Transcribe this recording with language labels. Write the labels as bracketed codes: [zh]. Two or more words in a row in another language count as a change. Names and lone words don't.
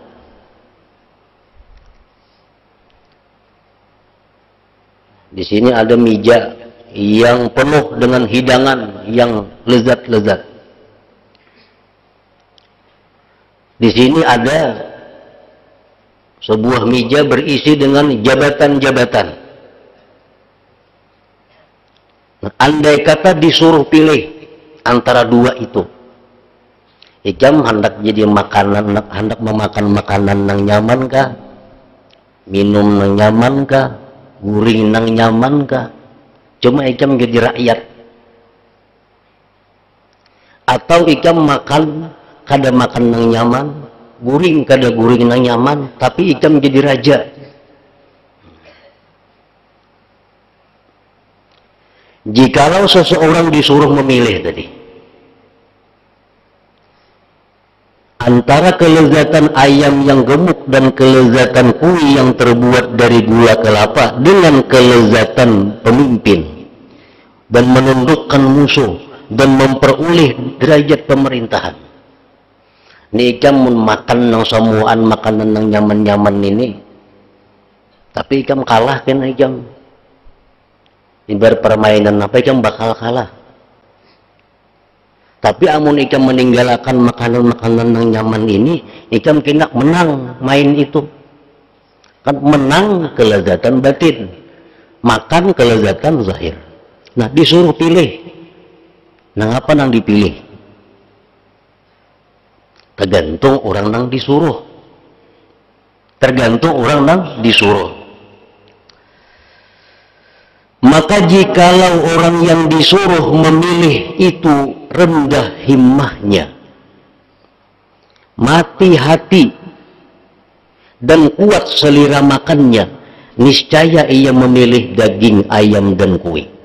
[id] di sini ada meja yang penuh dengan hidangan yang lezat-lezat. Di sini ada sebuah meja berisi dengan jabatan-jabatan. [bjn] Andai kata disuruh pilih antara dua itu, ikam hendak jadi makanan, hendak memakan makanan yang nyaman kah, minum yang nyaman kah, guring yang nyaman kah? Cuma ikam jadi rakyat, atau ikam makan kada makan yang nyaman, guring kada guring yang nyaman, tapi ikam jadi raja. [id] Jikalau seseorang disuruh memilih tadi antara kelezatan ayam yang gemuk dan kelezatan kuih yang terbuat dari gula kelapa dengan kelezatan pemimpin, dan menundukkan musuh dan memperoleh derajat pemerintahan. [bjn] Ini ikam makan nang samuan makanan nang nyaman-nyaman ini, tapi ikam kalah kan ikam. Ibarat permainan apa ikam bakal kalah. Tapi amun ikam meninggalkan makanan-makanan nang nyaman ini, ikam kena menang main itu. Kan menang kelezatan batin, makan kelezatan zahir. Nah, disuruh pilih. Nang apa nang dipilih? Tergantung orang nang disuruh. Tergantung orang nang disuruh. [id] Maka jikalau orang yang disuruh memilih itu rendah himmahnya, mati hati, dan kuat selera makannya, niscaya ia memilih daging ayam dan kue.